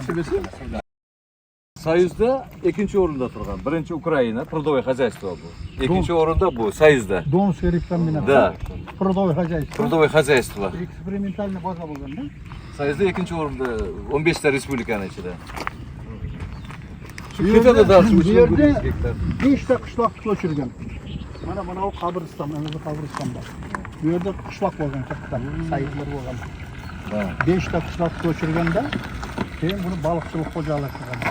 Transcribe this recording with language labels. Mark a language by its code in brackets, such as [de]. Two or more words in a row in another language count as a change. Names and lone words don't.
[uz] Soyuzda ikkinchi o'rinda turgan. Birinchi Ukraina, [ru] Трудовое хозяйство bu. [uz] Ikkinchi o'rinda bu Soyuzda. [ru] Донская репкомбинат. Да. Трудовое хозяйство. Трудовое хозяйство. Экспериментальный база [uz] bo'lganda. Soyuzda ikkinchi o'rinda 15 ta respublikani ichida. Shu ketadi dars bu yerda 5 ta qishloqni ko'chirgan. Mana bu qabriston, mana bu qabriston bor. Bu yerda qishloq bo'lgan katta, sayidlar bo'lgan. 5 ta qishloq ko'chirganda, keyin buni baliqchilik xo'jalik qilgan.